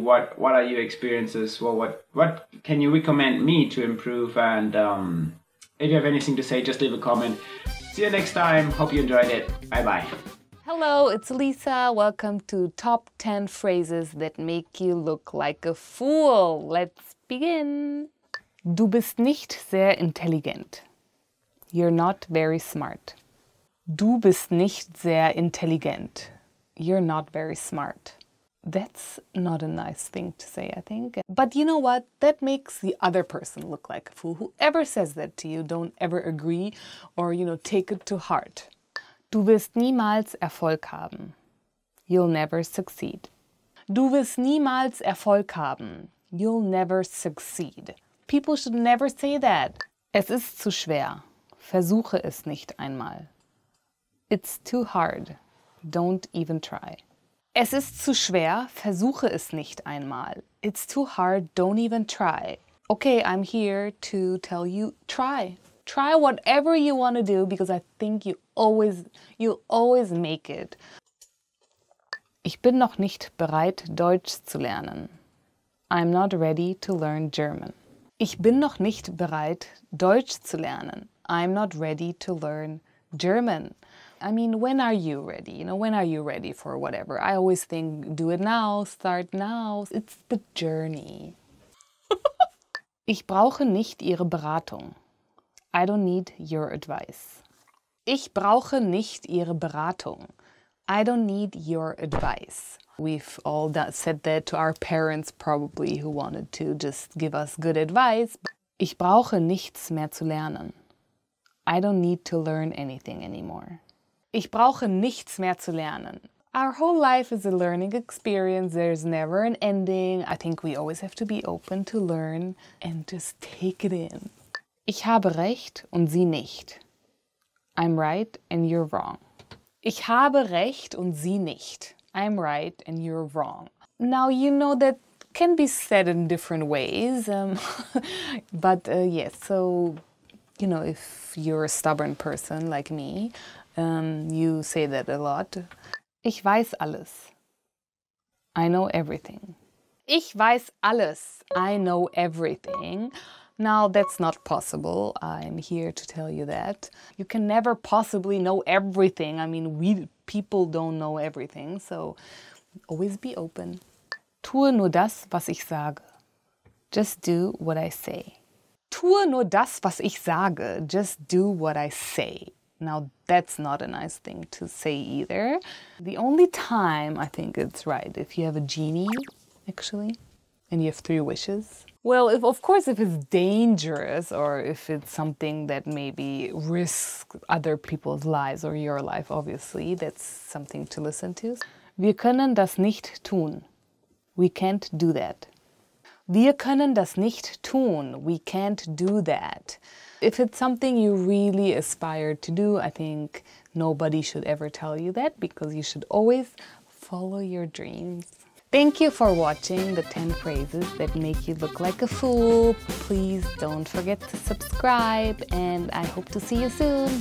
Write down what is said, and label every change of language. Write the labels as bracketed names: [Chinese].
[English] What are your experiences? Well, what can you recommend me to improve? And if you have anything to say, just leave a comment. See you next time. Hope you enjoyed it. Bye-bye. Hello, it's Lisa. Welcome to Top 10 Phrases that make you look like a fool. Let's begin. [German] Du bist nicht sehr intelligent. [English] You're not very smart. [German] Du bist nicht sehr intelligent. [English] You're not very smart. That's not a nice thing to say, I think. But you know what? That makes the other person look like a fool. Whoever says that to you, don't ever agree or, take it to heart. [German] Du wirst niemals Erfolg haben. [English] You'll never succeed. [German] Du wirst niemals Erfolg haben. [English] You'll never succeed. People should never say that. [German] Es ist zu schwer. Versuche es nicht einmal. [English] It's too hard. Don't even try. [German] Es ist zu schwer, versuche es nicht einmal. [English] It's too hard, don't even try. Okay, I'm here to tell you, try. Try whatever you want to do because I think you'll always make it. [German] Ich bin noch nicht bereit, Deutsch zu lernen. [English] I'm not ready to learn German. [German] Ich bin noch nicht bereit, Deutsch zu lernen. [English] I'm not ready to learn German. I mean, when are you ready? You know, when are you ready for whatever? I always think, do it now, start now. It's the journey. [German] Ich brauche nicht Ihre Beratung. [English] I don't need your advice. [German] Ich brauche nicht Ihre Beratung. [English] I don't need your advice. We've all said that to our parents probably who wanted to just give us good advice. [German] Ich brauche nichts mehr zu lernen. [English] I don't need to learn anything anymore. [German] Ich brauche nichts mehr zu lernen. [English] Our whole life is a learning experience. There's never an ending. I think we always have to be open to learn and just take it in. [German] Ich habe recht und Sie nicht. [English] I'm right and you're wrong. [German] Ich habe recht und Sie nicht. [English] I'm right and you're wrong. Now, you know that can be said in different ways. But yes, so, you know, if you're a stubborn person like me, you say that a lot. [German] Ich weiß alles. [English] I know everything. [German] Ich weiß alles. [English] I know everything. Now, that's not possible. I'm here to tell you that. You can never possibly know everything. I mean, people don't know everything, so always be open. [German] Tue nur das, was ich sage. [English] Just do what I say. [German] Tue nur das, was ich sage. [English] Just do what I say. Now, that's not a nice thing to say either. The only time I think it's right if you have a genie, actually, and you have 3 wishes. Well, of course, if it's dangerous or if it's something that maybe risks other people's lives or your life, obviously, that's something to listen to. [German] Wir können das nicht tun. [English] We can't do that. [German] Wir können das nicht tun. [English] We can't do that. If it's something you really aspire to do, I think nobody should ever tell you that because you should always follow your dreams. Thank you for watching the 10 phrases that make you look like a fool. Please don't forget to subscribe and I hope to see you soon.